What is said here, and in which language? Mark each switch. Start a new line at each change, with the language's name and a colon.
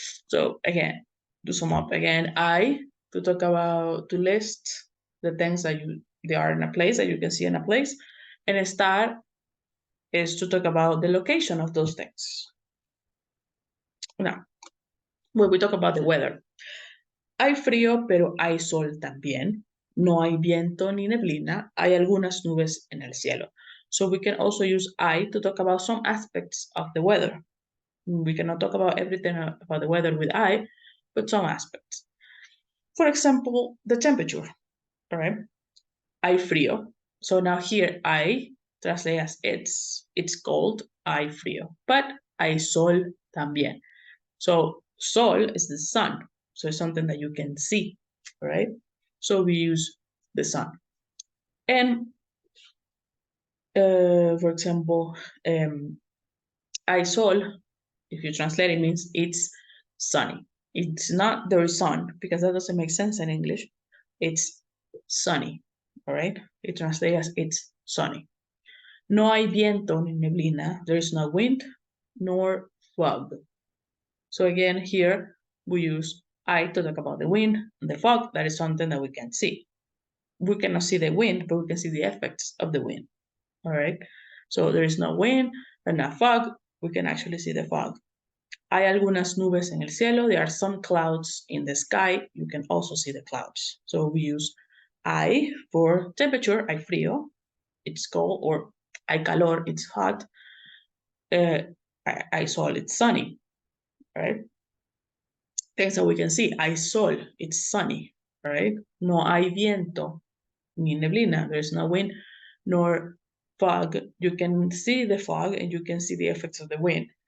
English: So again, to sum up again, to list the things that they are in a place, that you can see in a place, and estar is to talk about the location of those things. Now, when we talk about the weather,
Spanish: hay frío, pero hay sol también. No hay viento ni neblina. Hay algunas nubes en el cielo.
English: So we can also use I to talk about some aspects of the weather. We cannot talk about everything about the weather with I, but some aspects. For example, the temperature, all right?
Spanish: Hay frío.
English: So now here, I translate as it's cold,
Spanish: hay frío.
English: But
Spanish: hay sol también.
English: So sol is the sun. So it's something that you can see, all right? So we use the sun. And for example,
Spanish: hay sol,
English: if you translate it, means it's sunny. It's not there is sun, because that doesn't make sense in English. It's sunny, all right? It translates as it's sunny.
Spanish: No hay viento ni neblina.
English: There is no wind nor fog. So again, here we use I to talk about the wind and the fog. That is something that we can see. We cannot see the wind, but we can see the effects of the wind, all right? So there is no wind and no fog. We can actually see the fog.
Spanish: Hay algunas nubes en el cielo.
English: There are some clouds in the sky. You can also see the clouds. So we use I for temperature,
Spanish: hay frío,
English: it's cold, or
Spanish: hay calor,
English: it's hot.
Spanish: Hay sol,
English: it's sunny, right? Things that we can see.
Spanish: Hay sol,
English: it's sunny, right?
Spanish: No hay viento, ni neblina.
English: There's no wind, nor fog. You can see the fog and you can see the effects of the wind.